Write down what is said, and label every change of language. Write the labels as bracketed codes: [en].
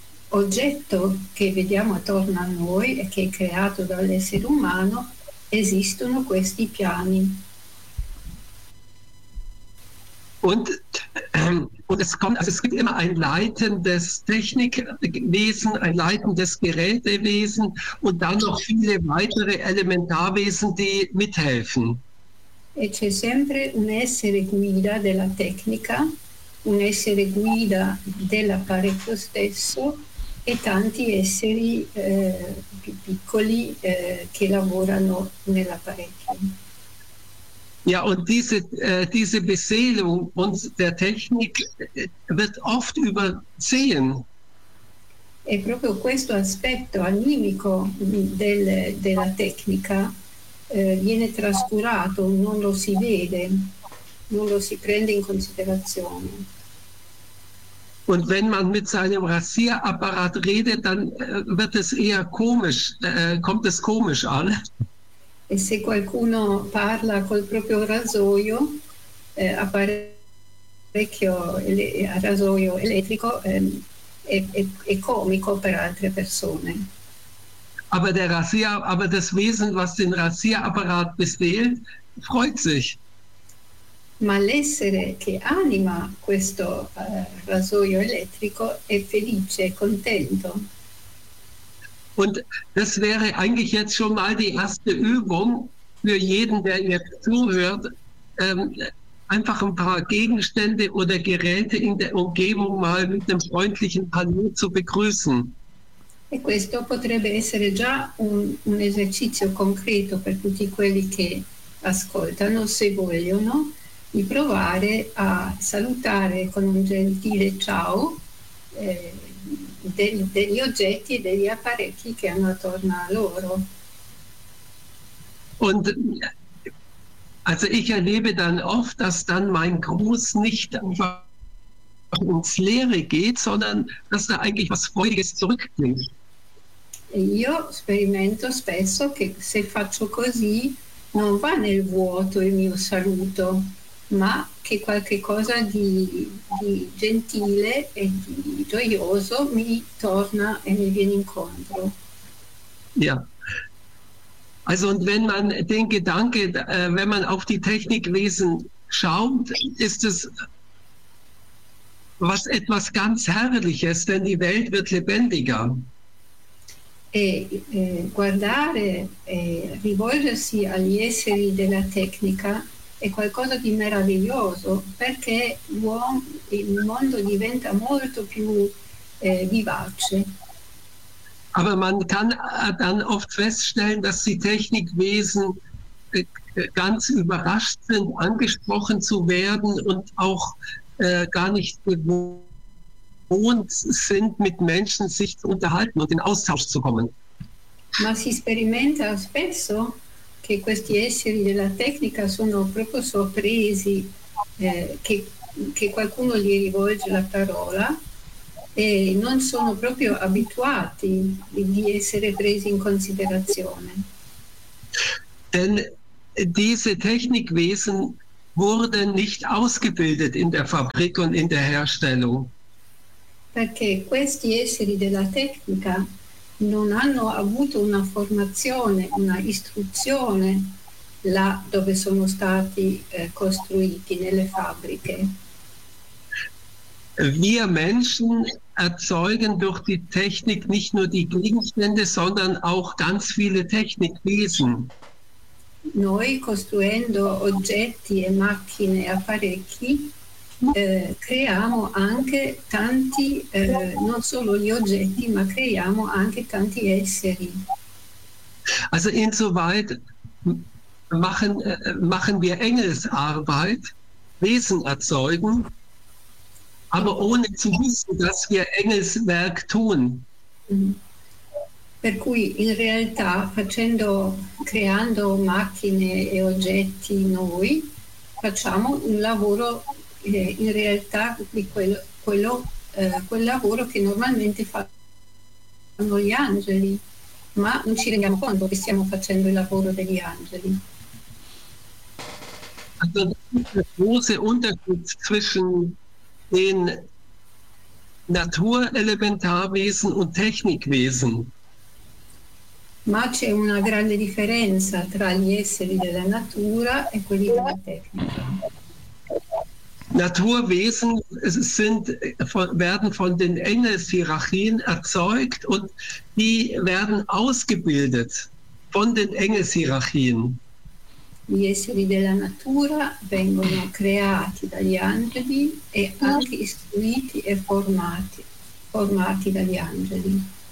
[it] oggetto che vediamo attorno a noi e che è creato dall'essere umano, esistono questi piani. [de] Und es kommt, also es gibt immer ein leitendes Technikwesen, ein leitendes Gerätewesen und dann noch viele weitere Elementarwesen, die mithelfen. [it] E c'è sempre un essere guida della tecnica, un essere guida dell'apparecchio stesso e tanti esseri più piccoli che lavorano nell'apparecchio. [de] Ja, und diese Beseelung und der Technik wird oft übersehen. [it] E proprio questo aspetto animico della tecnica viene trascurato, non lo si vede, non lo si prende in considerazione. [de] Und wenn man mit seinem Rasierapparat redet, dann wird es eher komisch, kommt es komisch an. [it] E se qualcuno parla col proprio rasoio, rasoio elettrico, è comico per altre persone. [de] Aber der Rasier, aber das Wesen, was den Rasierapparat beseelt, freut sich. [it] Ma l'essere che anima questo rasoio elettrico è felice, è contento. [de] Und das wäre eigentlich jetzt schon mal die erste Übung für jeden, der jetzt zuhört, einfach ein paar Gegenstände oder Geräte in der Umgebung mal mit einem freundlichen Hallo zu begrüßen. [it] E questo potrebbe essere già un esercizio concreto per tutti quelli che ascoltano, se vogliono, di provare a salutare con un gentile ciao degli oggetti e degli apparecchi che hanno attorno a loro. [de] Und also ich erlebe dann oft, dass dann mein Gruß nicht einfach ins Leere geht, sondern dass da eigentlich was Freudiges zurückklingt. [it] Io sperimento spesso che se faccio così non va nel vuoto il mio saluto, ma che qualche cosa di gentile e di gioioso mi torna e mi viene incontro. [de] Ja. Also und wenn man den Gedanke, wenn man auf die Technikwesen schaut, ist es was etwas ganz Herrliches, denn die Welt wird lebendiger. [it] E guardare e rivolgersi agli esseri della tecnica è qualcosa di meraviglioso perché il mondo diventa molto più vivace. [de] Aber man kann dann oft feststellen, dass die Technikwesen ganz überrascht sind, angesprochen zu werden und auch gar nicht gewohnt sind, mit Menschen sich zu unterhalten und in Austausch zu kommen. [it] Ma si sperimenta spesso che questi esseri della tecnica sono proprio sorpresi che qualcuno gli rivolge la parola e non sono proprio abituati di essere presi in considerazione. [de] Denn diese Technikwesen wurden nicht ausgebildet in der Fabrik und in der Herstellung. [it] Perché questi esseri della tecnica non hanno avuto una formazione, una istruzione là dove sono stati costruiti, nelle fabbriche. [de] Wir Menschen erzeugen durch die Technik nicht nur die Gegenstände, sondern auch ganz viele Technikwesen. [it] Noi costruendo oggetti e macchine e apparecchi creiamo anche tanti, non solo gli oggetti, ma creiamo anche tanti esseri. [de] Also insoweit machen wir Engelsarbeit, Wesen erzeugen, aber ohne zu wissen, dass wir Engelswerk tun. [it] Per cui in realtà creando macchine e oggetti noi facciamo un lavoro in realtà di quel lavoro che normalmente fanno gli angeli, ma non ci rendiamo conto che stiamo facendo il lavoro degli angeli. [de] Also, der große Unterschied zwischen den Naturelementarwesen und Technikwesen. [it] Ma c'è una grande differenza tra gli esseri della natura e quelli della tecnica. [de] Naturwesen sind, werden von den Engelshierarchien erzeugt und die werden ausgebildet von den Engelshierarchien. [it] Gli esseri della natura vengono creati dagli angeli e anche istruiti e formati dagli angeli.